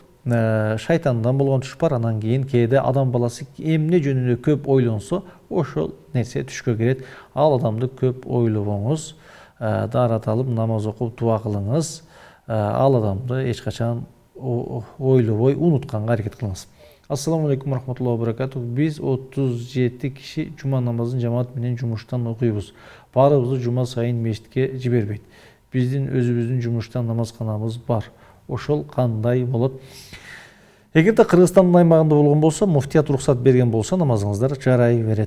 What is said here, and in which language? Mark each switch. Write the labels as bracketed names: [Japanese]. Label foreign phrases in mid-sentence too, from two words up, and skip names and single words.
[Kyrgyz] Шайтандан болгон түш бар, анан кийин кээде адам баласы эмне жөнүндө көп ойлонсо, ошол нерсе түшкө кирет. Ал адамды көп ойлобоңуз, даараталып намаз окуп дуа кылыңыз. Ал адамды эч качан ойлобой унутканга аракет кылыңыз. [Arabic] السلام عليكم ورحمة الله وبركاته. [Kyrgyz] Биз 37 киши жума намазын жамаат менен жумуштан окуйбуз. Баарыбызды жума сайын мешитке жибербейт. Биздин өзүбүздүн жумуштан намазканабыз бар. Ошол кандай болот? Эгерде Кыргызстандын аймагында болгон болсо, муфтият уруксат берген болсо, намазыңыздар жарай берет.